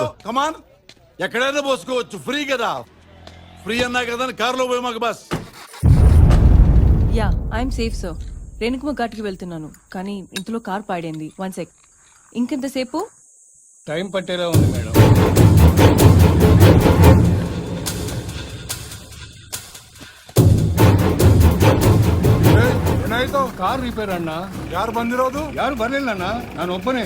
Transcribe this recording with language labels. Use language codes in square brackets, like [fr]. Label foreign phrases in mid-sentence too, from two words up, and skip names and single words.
[te] కమాన్, ఎక్కడైనా పోసుకోవచ్చు, ఫ్రీ కదా. ఫ్రీ అన్నా కదా కారులో పోయి మాకు బాస్. [en] ya I'm safe so. [te] రేణుకుమ ఘాట్కి వెళ్తున్నాను, కానీ ఇంతలో కార్ పాడైంది. 1 sec. ఇంకెంతసేపు? టైం పట్టేలా ఉంది మేడం. [en] car repair [kn] ಅಣ್ಣ. ಯಾರು ಬಂದಿರೋದು? ಯಾರು ಬರ್ಲಿಲ್ಲ ಅಣ್ಣ, ನಾನು ಒಬ್ಬನೇ.